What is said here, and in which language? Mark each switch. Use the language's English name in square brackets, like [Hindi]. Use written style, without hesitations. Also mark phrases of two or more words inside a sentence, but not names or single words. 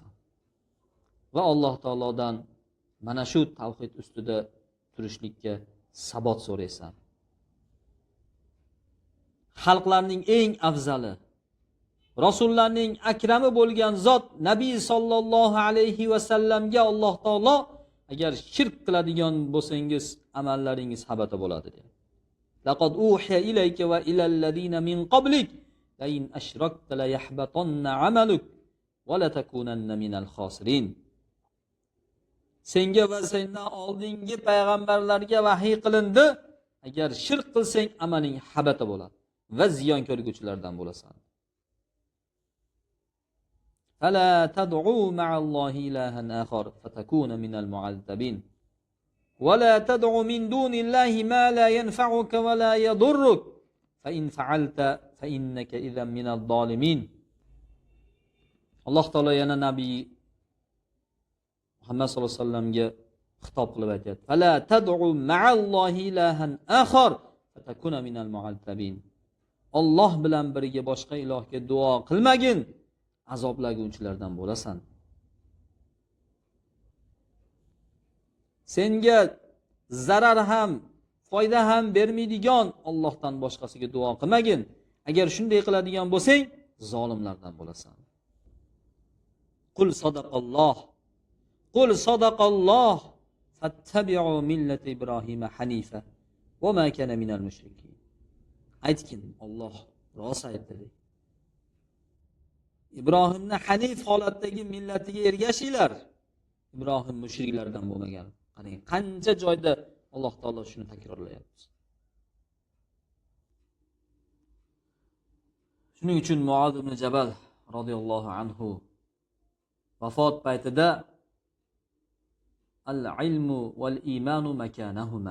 [Uzbek] Va Alloh taolodan mana shu tavhid ustida turishlikka sabot so'raysan. Xalqlarning eng afzali, rasullarning akrami bo'lgan zot Nabiy [Arabic] صلى الله عليه وسلم [Uzbek] Alloh taolo agar shirk qiladigan bo'lsangiz amallaringiz habata bo'ladi dedi. [Arabic] لقد أوحي إليك وإلى الذين من قبلك لئن أشركت ليحبطن عملك ولتكونن من الخاسرين. [Uzbek] Senga va sendan oldingi payg'ambarlarga vahiy qilindi, agar shirk qilsang amaling habata bo'ladi va ziyon ko'rguvchilardan bo'lasan. [Arabic] فلا تدع مع الله إلها آخر فتكون من المعذبين. ولا تدع من دون الله ما لا ينفعك ولا يضرك. فإن فعلت فإنك إذا من الظالمين. [Uzbek] Alloh taolo yana nabiy Muhammad [Arabic] صلى الله عليه وسلم [Uzbek] xitob qilib aytadi. [Arabic] فلا تدع مع الله إلها آخر فتكون من المعذبين. [Uzbek] Alloh bilan birga boshqa ilohga duo qilmagin, azoblanuvchilardan bo'lasan. Senga zarar ham, foyda ham bermaydigan Allohdan boshqasiga duo qilmagin. Agar shunday qiladigan bo'lsang, zolimlardan bo'lasan. [Arabic] قل صدق الله. قل صدق الله. فاتبعوا ملة إبراهيم حنيفا وما كان من المشركين. [Uzbek] Aytgin, Alloh rost aytdi. Ibrohimni hanif holatdagi millatiga ergashinglar. Ibrohim mushriklardan bo'lmagan. Qarang, qancha joyda Alloh taolo shuni takrorlayapti. Shuning uchun Muoz ibn Jabal [Arabic] رضي الله عنه [Uzbek] vafot paytida [Arabic] العلم والإيمان مكانهما.